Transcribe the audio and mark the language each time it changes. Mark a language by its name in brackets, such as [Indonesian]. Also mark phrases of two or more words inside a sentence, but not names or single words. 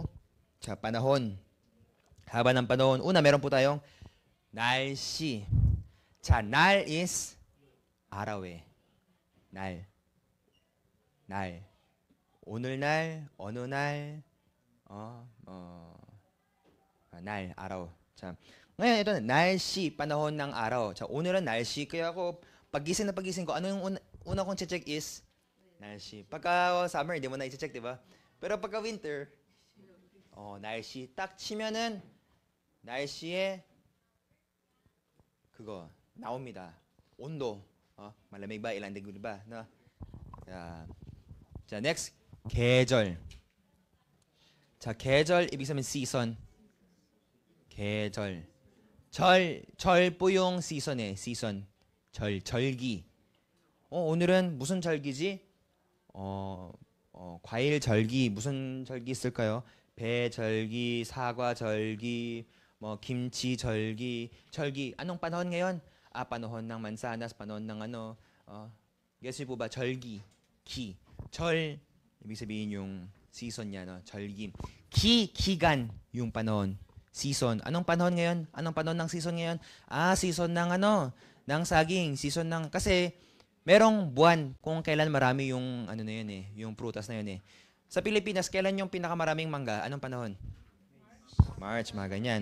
[Korean] 자, [Filipino] panahon. Haba ng panahon. Una, meron po tayong 날씨. 자, 날 is araw 날. [Korean] 오늘 날, 어느 날, 날, [Filipino] araw. 자, ngayon ito, 날씨, panahon ng araw. [Korean] 자, 오늘은 날씨. [Filipino] Kaya ako, pagising ko, ano yung una kong check is 날씨. Pagka summer, hindi mo na i-check, di ba? Pero pagka winter, [Korean] 날씨. 딱 치면은 날씨에 그거 나옵니다. 온도. [Filipino] malamig ba? Ilang degree ba? No? 자, next. [Korean] 계절. 자, 계절 [Filipino] ibig sabihin [Korean] season. [Filipino] 계절. 절 po yung season season. [Korean] 절기. 오늘은 무슨 절기지? 과일 절기. 무슨 절기 있을까요? 배 절기, 사과 절기, 김치 절기. [Filipino] Anong panahon ngayon? Panahon ng mansanas, panahon ng guess niyo po ba? [Korean] 절기. 절, [Filipino] ibig sabihin yung season niya, no? [Korean] 절기. 기간, [Filipino] yung panahon. Season. Anong panahon ngayon? Anong panahon ng season ngayon? Season ng ng saging. Season ng, kasi merong buwan kung kailan marami yung na yun yung prutas na yun Sa Pilipinas, kailan yung pinakamaraming mangga? Anong panahon? March, mga ganyan.